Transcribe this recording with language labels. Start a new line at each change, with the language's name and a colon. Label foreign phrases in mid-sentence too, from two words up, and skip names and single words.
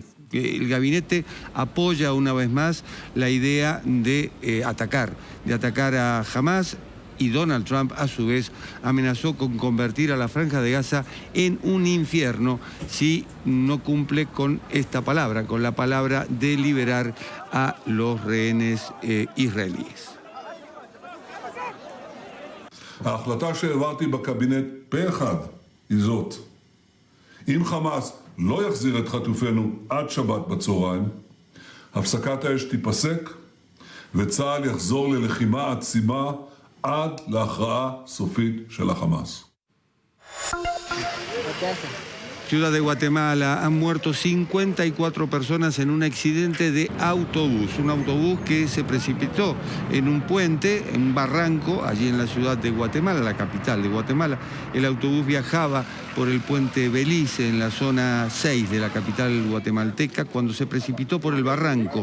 Spanish: El gabinete apoya una vez más la idea de atacar a Hamás. Y Donald Trump, a su vez, amenazó con convertir a la Franja de Gaza en un infierno si no cumple con esta palabra, con la palabra de liberar a los rehenes israelíes.
Hebrew: ההחלטה שהעברתי בקבינט פה אחד היא זאת: אם חמאס לא יחזיר את חטופינו עד שבת בצהריים, הפסקת האש תיפסק וצה"ל יחזור ללחימה עצימה עד להכרעה סופית של החמאס.
Spanish: Ciudad de Guatemala, han muerto 54 personas en un accidente de autobús. Un autobús que se precipitó en un puente, en un barranco, allí en la ciudad de Guatemala, la capital de Guatemala. El autobús viajaba por el puente Belice, en la zona 6 de la capital guatemalteca, cuando se precipitó por el barranco.